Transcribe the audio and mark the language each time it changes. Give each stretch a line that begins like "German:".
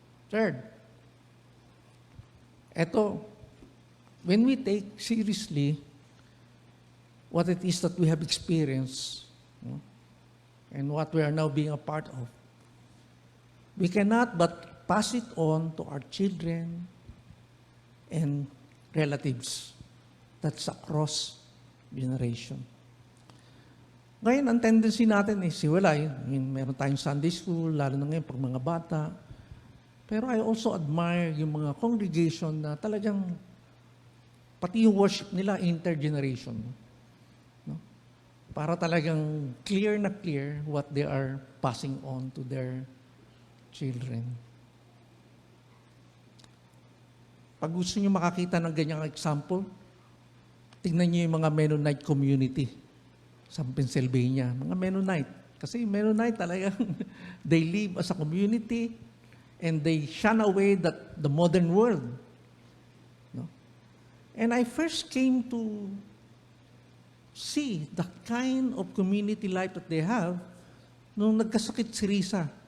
English: Third, when we take seriously what it is that we have experienced, no, and what we are now being a part of, we cannot but pass it on to our children and relatives. That's across generation.
Filipino: Ngayon, ang tendency natin siwalay. Meron tayong Sunday school, lalo na ngayon pag mga bata. Pero
English: I also admire
Filipino: yung mga congregation na talagang pati yung worship nila intergeneration. No? Para talagang
English: clear na clear what they are passing on to their children.
Filipino: Pag gusto niyo makakita ng ganyang example, tingnan niyo yung mga Mennonite community sa Pennsylvania. Mga Mennonite.
English: Kasi Mennonite talagang they live as a community and they shun away the modern world. No? And I first came to see the kind of community life that they have
Filipino: nung nagkasakit si Risa.